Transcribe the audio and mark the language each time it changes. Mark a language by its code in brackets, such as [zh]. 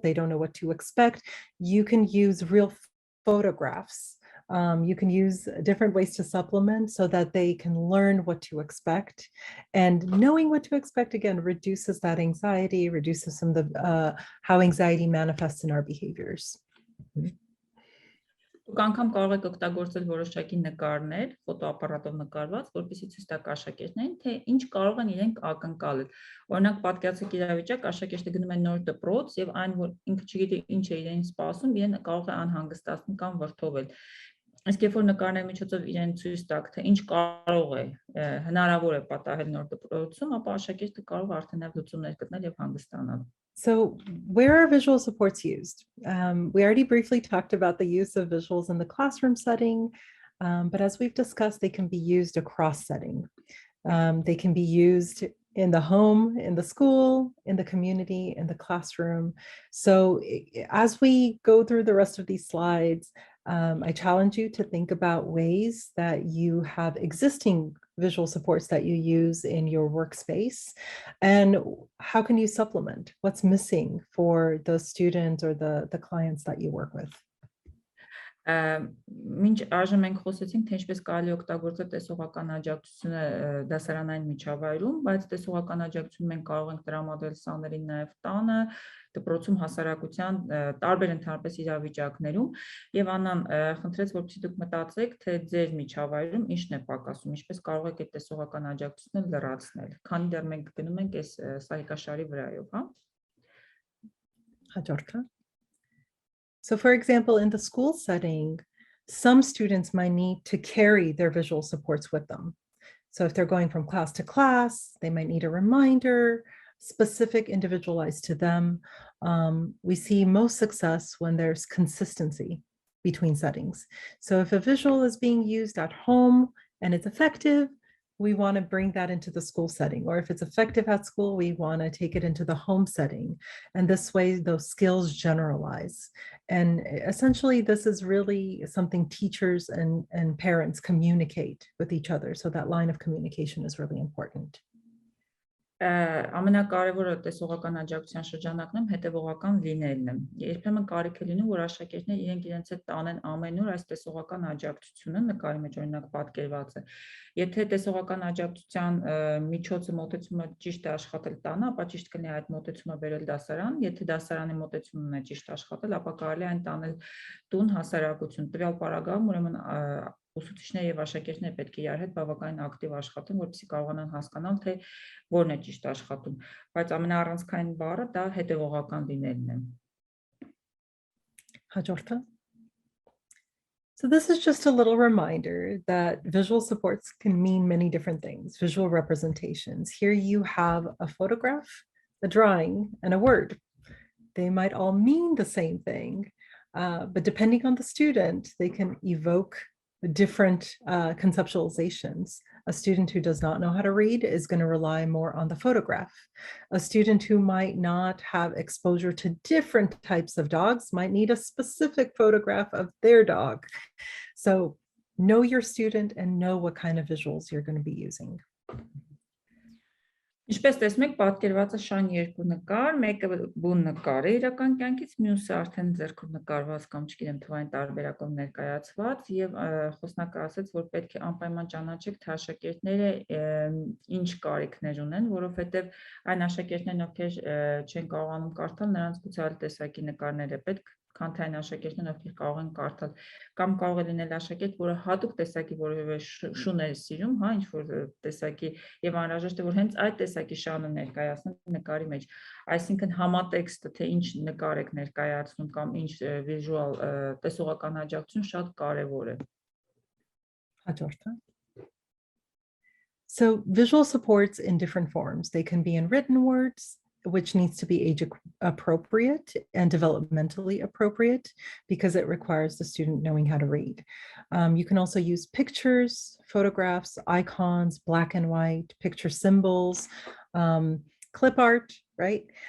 [en] They don't know what to expect. You can use real photographs. You can use different ways to supplement so that they can learn what to expect. And knowing what to expect, again, reduces that anxiety, reduces some of the how anxiety manifests in our behaviors. [hy] Դուք անգամ կարող եք օգտագործել որոշակի նկարներ, ֆոտոապարատով նկարված, որպեսզի ցույց տաք աշակերտներին, թե ինչ կարող են իրենք ակնկալել։ Օրինակ, պատկերացրեք իրավիճակ, աշակերտը գնում է նոր դպրոց եւ այն, որ ինքը չգիտի ինչ է իրեն սպասում, իրեն կարող է անհանգստացնում կամ վրդովել։ Իսկ երբ որ նկարների միջոցով իրեն ցույց տաք, թե ինչ կարող է հնարավոր է պատահել նոր դպրոցում, ապա աշակերտը կարող է արդեն նաև լուծումներ գտնել եւ հանգստանալ։ [en] So where are visual supports used? We already briefly talked about the use of visuals in the classroom setting, but as we've discussed, they can be used across setting. They can be used in the home, in the school, in the community, in the classroom. So as we go through the rest of these slides, I challenge you to think about ways that you have existing visual supports that you use in your workspace, and how can you supplement what's missing for the students or the clients that you work with. [hy] Մինչ այժմ մենք խոսեցինք, թե ինչպես կարելի օգտագործել տեսողական աջակցությունը դասարանային միջավայրում, բայց տեսողական աջակցություն մենք կարող ենք տրամադրել սաներին նաև տանը, դպրոցում, հասարակության տարբեր ընդհանրապես իրավիճակներում, եւ Աննան խնդրեց, որպեսզի դուք մտածեք, թե ձեր միջավայրում ինչն է պակասում, ինչպես կարող եք այդ տեսողական աջակցությունը լրացնել, քանի դեռ մենք գնում ենք այս սահիկաշարի վրայով, հա։ Հաջորդը. [en] So for example, in the school setting, some students might need to carry their visual supports with them. So if they're going from class to class, they might need a reminder, specific, individualized to them. We see most success when there's consistency between settings. So if a visual is being used at home and it's effective, we want to bring that into the school setting, or if it's effective at school, we want to take it into the home setting. And this way, those skills generalize. And essentially, this is really something teachers and parents communicate with each other. So that line of communication is really important. [hy] Ամենակարևորը տեսողական աջակցության շրջանակներում հետևողական լինելն է։ Երբեմն կարիք է լինում, որ աշակերտները իրենց հետ տանեն ամենուր այս տեսողական աջակցությունը, նկարի մեջ օրինակ պատկերված է։ Եթե տեսողական աջակցության միջոցը մոտեցումը ճիշտ է աշխատել տանը, ապա ճիշտ կլինի այդ մոտեցումը բերել դասարան, եթե դասարանի մոտեցումն է ճիշտ աշխատել, ապա կարելի է այն տանել տուն, հասարակություն։ Տվյալ պարագայում ուրեմն ուսուցիչները եւ աշակերտները պետք է իրար հետ բավականին ակտիվ աշխատեն, որպեսզի կարողանան հասկանալ, թե որն է ճիշտ աշխատում, բայց ամենաառանցքային բառը դա հետևողական լինելն է։ Հաջորդը. [en] So this is just a little reminder that visual supports can mean many different things, visual representations. Here you have a photograph, a drawing, and a word. They might all mean the same thing, but depending on the student, they can evoke different conceptualizations. A student who does not know how to read is going to rely more on the photograph. A student who might not have exposure to different types of dogs might need a specific photograph of their dog. So know your student and know what kind of visuals you're going to be using. [hy] Ինչպես տեսնում եք, պատկերվածը շան երկու նկար, մեկը բուն նկար է իրական կյանքից, մյուսը արդեն ձեռքով նկարված կամ չգիտեմ թվային տարբերակով ներկայացված, եւ խոսնակը ասաց, որ պետք է անպայման ճանաչեք, թե աշակերտները ինչ կարիքներ ունեն, որովհետեւ այն աշակերտներն, ովքեր չեն կարողանում կարդալ, նրանց գուցե այլ տեսակի նկարներ է պետք, քան թե այն աշակերտներն, ովքեր կարող են կարդալ, կամ կարող է լինել աշակերտ, որը հատուկ տեսակի որևէ շուն է սիրում, հա, ինչ որ տեսակի, եւ անհրաժեշտ է որ հենց այդ տեսակի շանը ներկայացնեն նկարի մեջ, այսինքն համատեքստը, թե ինչ նկար եք ներկայացնում կամ ինչ վիժուալ տեսողական աջակցություն շատ կարեւոր է։ Հաջորդը. [en] So visual supports in different forms. They can be in written words, which needs to be age appropriate and developmentally appropriate because it requires the student knowing how to read. You can also use pictures, photographs, icons, black and white, picture symbols, clip art, right?